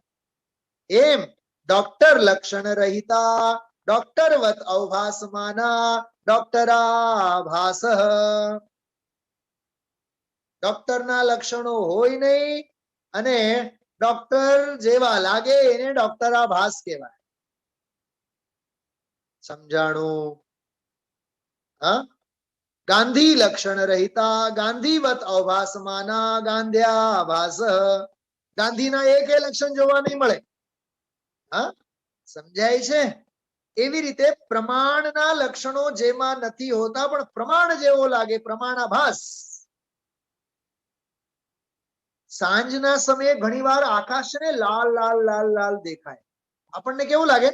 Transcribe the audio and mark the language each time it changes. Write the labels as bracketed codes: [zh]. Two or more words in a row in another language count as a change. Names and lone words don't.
[sa] એમ ડોક્ટર લક્ષણ રહિતા ડોક્ટરવત અવભાસમાના ડોક્ટરાભાસ. [gu] ડોક્ટરના લક્ષણો હોય નહીં અને ડોક્ટર જેવા લાગે, એને ડોક્ટરાભાસ કહેવાય. સમજાણું? હા, [sa] गांधी लक्षण रहिता गांधीवत अवभासमाना गांध्याभास। [gu] ગાંધીના એક લક્ષણ જોવા નહીં મળે. હા, સમજાય છે? એવી રીતે પ્રમાણના લક્ષણો જેમાં નથી હોતા પણ પ્રમાણ જેવો લાગે, પ્રમાણાભાસ. સાંજના સમયે ઘણીવાર આકાશને લાલ લાલ લાલ લાલ દેખાય, આપણને કેવું લાગે?